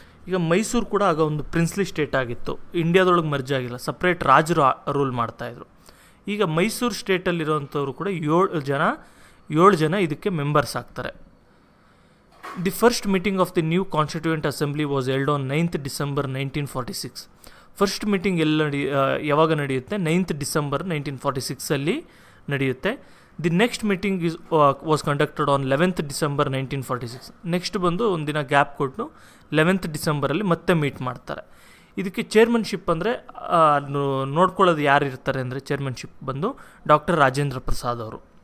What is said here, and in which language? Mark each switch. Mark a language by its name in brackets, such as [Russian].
[Kannada] ಈಗ ಮೈಸೂರು ಕೂಡ ಆಗ ಒಂದು ಪ್ರಿನ್ಸ್ಲಿ ಸ್ಟೇಟ್ ಆಗಿತ್ತು, ಇಂಡಿಯಾದೊಳಗೆ ಮರ್ಜ್ ಆಗಿಲ್ಲ, ಸಪ್ರೇಟ್ ರಾಜರು ರೂಲ್ ಮಾಡ್ತಾಯಿದ್ರು. ಈಗ ಮೈಸೂರು ಸ್ಟೇಟಲ್ಲಿರೋವಂಥವ್ರು ಕೂಡ 7 ಜನ ಇದಕ್ಕೆ ಮೆಂಬರ್ಸ್ ಆಗ್ತಾರೆ. [English] The first meeting of the new constituent assembly was held on 9th December 1946. [Kannada] First meeting ಯಾವಾಗ ನಡೆಯುತ್ತೆ? 9th December 1946 ನಡೆಯುತ್ತೆ. [English] The next meeting was conducted on 11th December 1946. [Kannada] Next ಬಂದು ಒಂದಿನ ಗ್ಯಾಪ್ ಕೊಟ್ಟು 11th December ಮತ್ತೆ ಮೀಟ್ ಮಾಡ್ತಾರೆ. ಇದಕ್ಕೆ ಚೇರ್ಮನ್ಶಿಪ್ ಅಂದರೆ ನೋಡ್ಕೊಳ್ಳೋದು ಯಾರು ಇರ್ತಾರೆ ಅಂದರೆ, ಚೇರ್ಮನ್ಶಿಪ್ ಬಂದು ಡಾಕ್ಟರ್ ರಾಜೇಂದ್ರ ಪ್ರಸಾದ್ ಅವರು.